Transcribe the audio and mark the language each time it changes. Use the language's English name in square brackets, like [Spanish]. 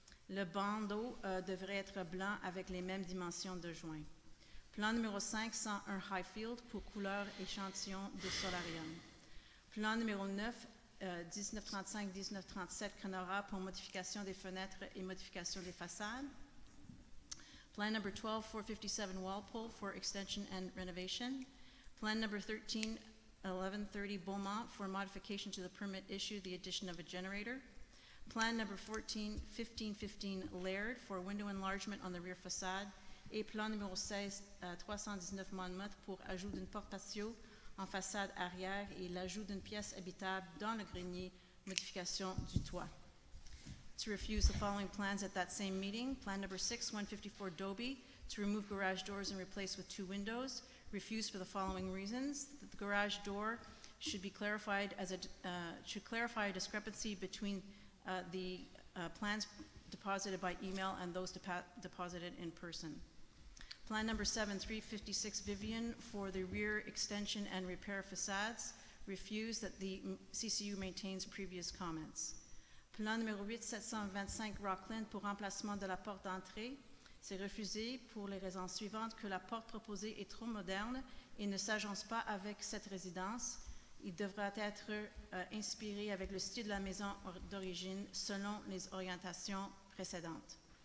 [French] Le bandeau devrait être blanc avec les mêmes dimensions de joints. Plan numéro 5, 101 Highfield pour couleur échantillon de solarium. Plan numéro 9, 1935-1937 Canora pour modification des fenêtres et modification des façades. [English] Plan number 12, 457 Walpole for extension and renovation. Plan number 13, 1130 Beaumont for modification to the permit issue, the addition of a generator. Plan number 14, 1515 Laird for window enlargement on the rear facade. [French] Et plan numéro 16, 319 Monmouth pour ajout d'une porte patio en façade arrière et l'ajout d'une pièce habitable dans le grenier, modification du toit. [English] To refuse the following plans at that same meeting. Plan number 6, 154 Dobie, to remove garage doors and replace with 2 windows. Refused for the following reasons. The garage door should be clarified should clarify a discrepancy between the plans deposited by email and those deposited in person. Plan number 7, 356 Vivian for the rear extension and repair facades. Refused that the CCU maintains previous comments. [French] Plan numéro 8, 725 Rockland pour remplacement de la porte d'entrée. C'est refusé pour les raisons suivantes que la porte proposée est trop moderne et ne s'agence pas avec cette résidence. Il devra être inspiré avec le style de la maison d'origine selon les orientations précédentes.